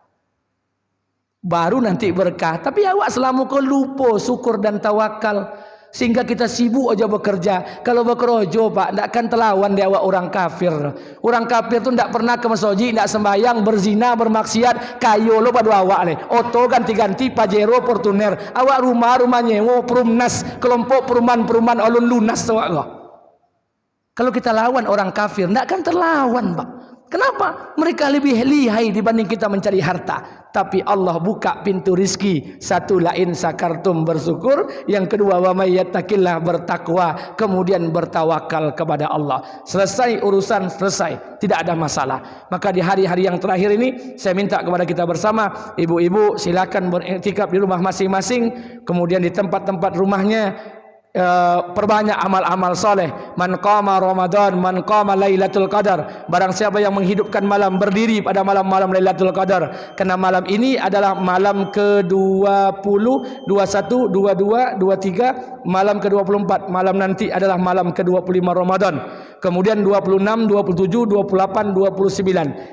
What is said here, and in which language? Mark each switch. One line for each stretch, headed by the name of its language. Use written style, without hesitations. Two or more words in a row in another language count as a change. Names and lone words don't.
Indonesian: Baru nanti berkah. Tapi awak selama kau lupa syukur dan tawakal, sehingga kita sibuk aja bekerja. Kalau bekerja pak, tidak akan terlawan dia awak orang kafir. Orang kafir tu tidak pernah ke masjid, tidak sembahyang, berzina, bermaksiat.
Minangkabau: Kayo lo pada awak le.
Indonesian: Oto ganti-ganti, Pajero, Fortuner. Awak rumah nyewa, Perumnas, kelompok perumahan
Minangkabau: alun lunas awak lo.
Indonesian: Kalau kita lawan orang kafir, tidak akan terlawan pak. Kenapa? Mereka lebih lihai dibanding kita mencari harta. Tapi Allah buka pintu rizki. 1,
Arabic: لئن شكرتم,
Indonesian: bersyukur. Yang kedua,
Arabic: ومن يتق الله,
Indonesian: bertakwa. Kemudian bertawakal kepada Allah. Selesai urusan, selesai. Tidak ada masalah. Maka di hari-hari yang terakhir ini, saya minta kepada kita bersama, ibu-ibu silakan beriktikaf di rumah masing-masing. Kemudian di tempat-tempat rumahnya, perbanyak amal-amal soleh.
Arabic: من قام رمضان من قام ليلة القدر.
Indonesian: Barang siapa yang menghidupkan malam, berdiri pada malam-malam Lailatul Qadar. Karena malam ini adalah malam ke-20, 21, 22, 23, malam ke-24. Malam nanti adalah malam ke-25 Ramadan. Kemudian 26, 27, 28, 29.